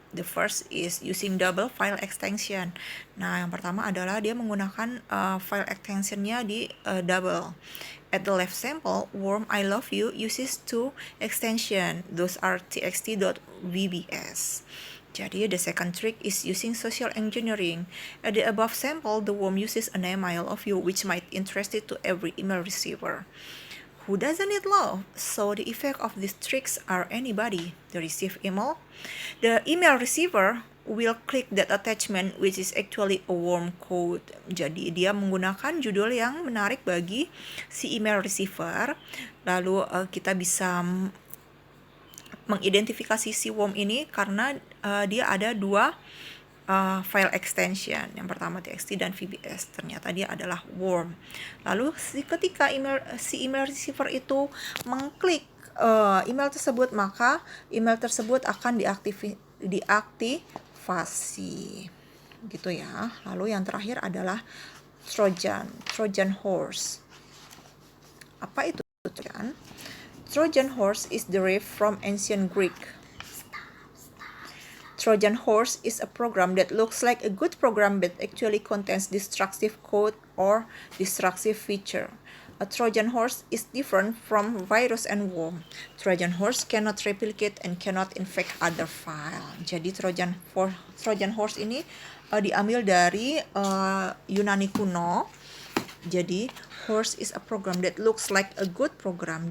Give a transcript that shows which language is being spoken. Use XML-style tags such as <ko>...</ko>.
<en>The first is using double file extension.</en> <id>Nah, yang pertama adalah dia menggunakan file extensionnya di double.</id> <en>At the left sample, worm I love you uses two extension. Those are txt.vbs. Jadi, the second trick is using social engineering. At the above sample, the worm uses a name I love you, which might interest it to every email receiver. Who doesn't need love? So the effect of these tricks are anybody. The receive email. The email receiver will click that attachment which is actually a worm code.</en> <id>Jadi dia menggunakan judul yang menarik bagi si email receiver. Lalu kita bisa mengidentifikasi si worm ini karena dia ada dua file extension. Yang pertama txt dan VBS. Ternyata dia adalah worm. Lalu ketika si email receiver itu mengklik email tersebut, maka email tersebut akan diaktifasi. Gitu ya. Lalu yang terakhir adalah Trojan horse. Apa itu Trojan?</id> <en>Trojan horse is derived from ancient Greek. Trojan horse is a program that looks like a good program but actually contains destructive code or destructive feature. A Trojan horse is different from virus and worm. Trojan horse cannot replicate and cannot infect other file.</en> <id>Jadi Trojan horse ini diambil dari Yunani kuno.</id> <en>Jadi horse is a program that looks like a good program.</en>